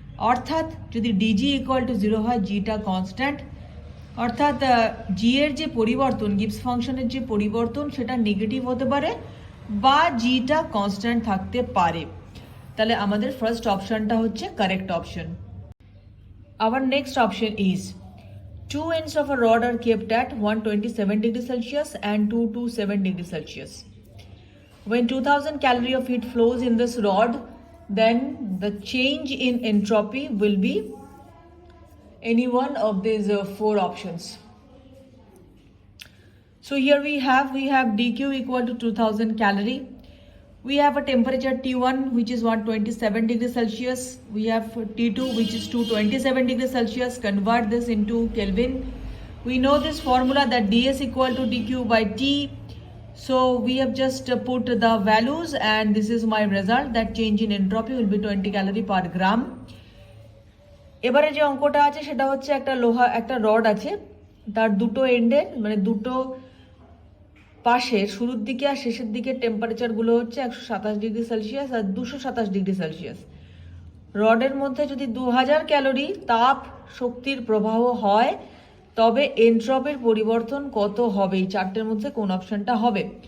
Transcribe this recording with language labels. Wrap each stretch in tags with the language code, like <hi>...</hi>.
<bn>অর্থাৎ যদি DG equal to 0 হয় জিটা কনস্ট্যান্ট, অর্থাৎ জি এর যে পরিবর্তন গিবস ফাংশনের যে পরিবর্তন সেটা নেগেটিভ হতে পারে বা জিটা কনস্ট্যান্ট থাকতে পারে। তাহলে আমাদের ফার্স্ট অপশনটা হচ্ছে correct option.</bn> <en>Our next option is 2 ends of a rod are kept at 127 degrees Celsius and 227 degrees Celsius. When 2000 calorie of heat flows in this rod, then the change in entropy will be any one of these 4 options. So here we have dq equal to 2000 calorie. We have a temperature T1 which is 127 degrees Celsius. We have T2 which is 227 degrees Celsius. Convert this into Kelvin. We know this formula that ds equal to dq by T. So we have just put the values and this is my result, that change in entropy will be 20 calorie per gram.</en> <bn>এবারে যে অঙ্কটা আছে সেটা হচ্ছে একটা rod আছে, তার দুটো এন্ডের মানে দুটো পাশের শুরুর দিকে আর শেষের দিকে টেম্পারেচারগুলো হচ্ছে 127 ডিগ্রি সেলসিয়াস আর 227 ডিগ্রি সেলসিয়াস। রডের মধ্যে যদি 2000 ক্যালোরি তাপ শক্তির প্রবাহ হয় তবে এন্ট্রপির পরিবর্তন কত হবে, এই চারটের মধ্যে কোন অপশনটা হবে।</bn>